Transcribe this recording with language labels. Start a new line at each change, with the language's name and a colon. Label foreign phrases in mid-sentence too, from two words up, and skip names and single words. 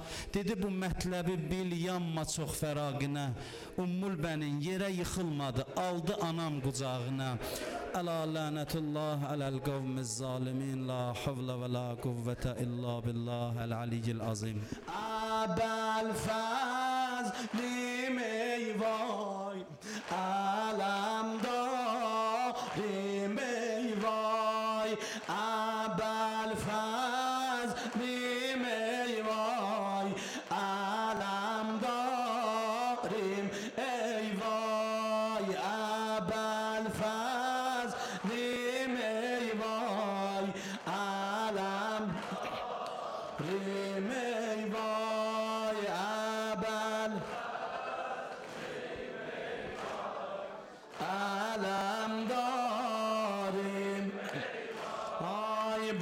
Azerbaijani: Dedi, bu mətləbi bil, yanma çox fəraqinə. Ümmülbənin yerə yıxılmadı, aldı anam qucağına.
Arabic: ألا لعنة الله على القوم الظالمين، لا حول ولا قوة إلا بالله العلي العظيم.
Azerbaijani: Əbəl fəzlim ey vay, ələmdarim ey vay, əbəl fəzlim ey vay, ələmdarim ey vay, əbəl fəzlim ey vay, ələmdarim ey vay, əbəl ələmdarim ay